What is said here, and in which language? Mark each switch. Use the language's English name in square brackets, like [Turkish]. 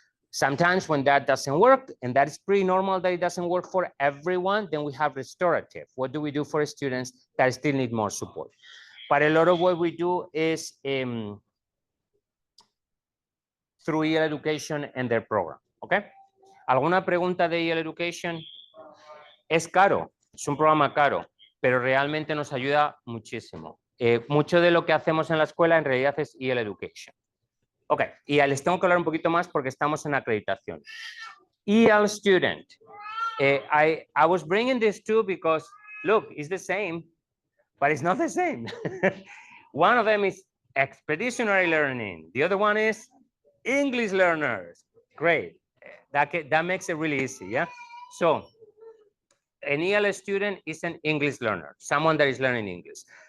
[English] Sometimes when that doesn't work, and that is pretty normal that it doesn't work for everyone, then we have restorative. What do we do for students that still need more support? But a lot of what we do is through EL Education and their program, ¿ok? [Spanish] ¿Alguna pregunta de EL Education? Es caro, es un programa caro, pero realmente nos ayuda muchísimo. Mucho de lo que hacemos en la escuela en realidad es EL Education. Ok, y les tengo que hablar un poquito más porque estamos en acreditación. [English] EL Student. I was bringing this too because, look, it's the same, but it's not the same. One of them is expeditionary learning. The other one is English learners. Great. That makes it really easy, yeah? So, an EL student is an English learner, someone that is learning English.